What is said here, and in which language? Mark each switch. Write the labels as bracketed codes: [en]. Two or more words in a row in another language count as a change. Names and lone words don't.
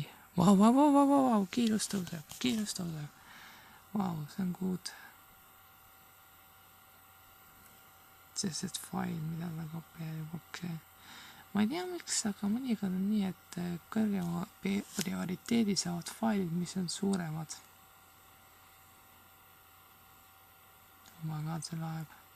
[et] Vau, kiirus tõuseb. Vau, see on good. Sest et fail, mida ta kopeerib, okei. Ma ei tea miks, aga mõnikord on nii, et kõrgema prioriteedi saavad failid, mis on suuremad. [en] Oh my god, [et] see laeb.